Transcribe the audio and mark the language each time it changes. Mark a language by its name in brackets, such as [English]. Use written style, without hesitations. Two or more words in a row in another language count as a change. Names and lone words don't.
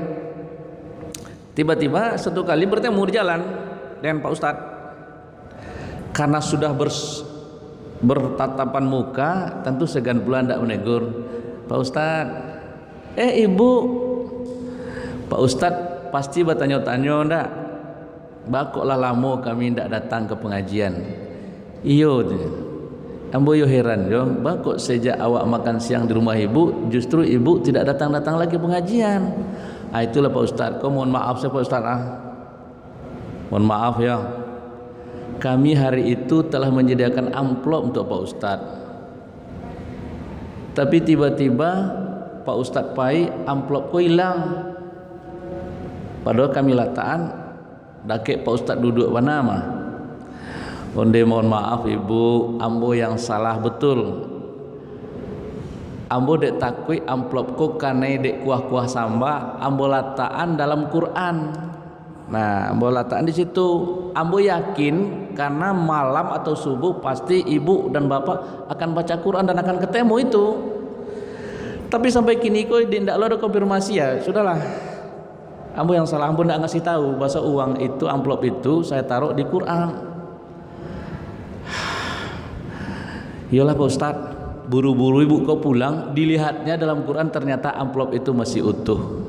[Indonesian] Tiba-tiba satu kali bertemu di jalan dengan Pak Ustaz. Karena sudah bertatapan muka, tentu segan pula tidak menegur. "Pak Ustaz, ibu." Pak Ustadz pasti bertanya-tanya, [Minangkabau] "Ndak, bakoklah lama kami ndak datang ke pengajian." "Iyo, ambo yo heran yo, bakok sejak awak makan siang di rumah ibu, [Indonesian] justru ibu tidak datang-datang lagi pengajian." Itulah Pak Ustadz. Kau mohon maaf saya Pak Ustadz mohon maaf ya, kami hari itu telah menyediakan amplop untuk Pak Ustadz, tapi tiba-tiba Pak Ustadz [Minangkabau] pai amplop ko hilang. Padahal kami lataan dake Pak Ustadz duduk mana mah. Onde mohon maaf ibu, ambo yang salah betul. Ambo dek takui amplop ko kanai dek kuah-kuah samba, ambo lataan dalam Quran. Nah, ambo lataan di situ. [Indonesian] Ambo yakin karena malam atau subuh pasti ibu dan bapak akan baca Quran dan akan ketemu itu. Tapi sampai kini kok tidak ada konfirmasi ya. Sudahlah, ambo yang salah, ambo tidak ngasih tahu bahasa uang itu, amplop itu saya taruh di Quran. Iyalah Pak Ustadz, buru-buru ibu kau pulang, dilihatnya dalam Quran ternyata amplop itu masih utuh.